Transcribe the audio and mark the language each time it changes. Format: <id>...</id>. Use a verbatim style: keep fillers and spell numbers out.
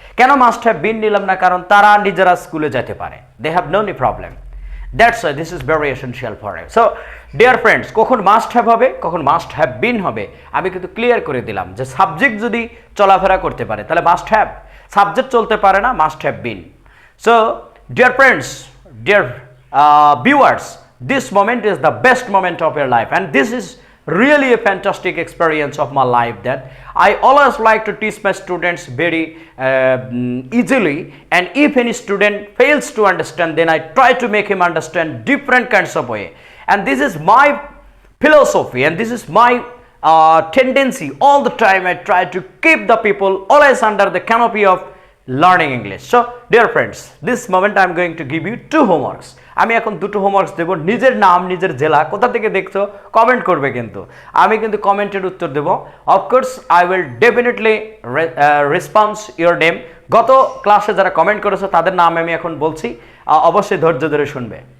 <bn>কেন</bn> <en>must have been</en> <bn>নিলাম না, কারণ তারা নিজেরা স্কুলে যেতে পারে,</bn> <en>They have no নি problem, that's why this is very essential for you. So dear friends,</en> <bn>কখন মাস্ট হ্যাভ হবে, কখন মাস্ট হ্যাভ বিন হবে, আমি কিন্তু ক্লিয়ার করে দিলাম যে সাবজেক্ট যদি চলাফেরা করতে পারে তাহলে মাস্ট হ্যাভ, সাবজেক্ট চলতে পারে না must have been.</bn> <en>So dear friends, dear viewers, this moment is the best moment of your life, and this is really a fantastic experience of my life that I always like to teach my students very uh, mm, easily, and if any student fails to understand then I try to make him understand different kinds of way, and this is my philosophy and this is my uh, tendency all the time. I try to keep the people always under the canopy of learning English. So, dear friends, this moment I am going to give you two homeworks.</en> <bn>আমি এখন দুটো homeworks দেবো। নিজের নাম, নিজের জেলা, কোথা থেকে দেখছো কমেন্ট করবে, কিন্তু আমি কিন্তু কমেন্টের উত্তর দেবো।</bn> <en>Of course I will definitely response your name.</en> <bn>গত ক্লাসে যারা কমেন্ট করেছো তাদের নাম আমি এখন বলছি, আহ, অবশ্যই ধৈর্য ধরে শুনবে।</bn>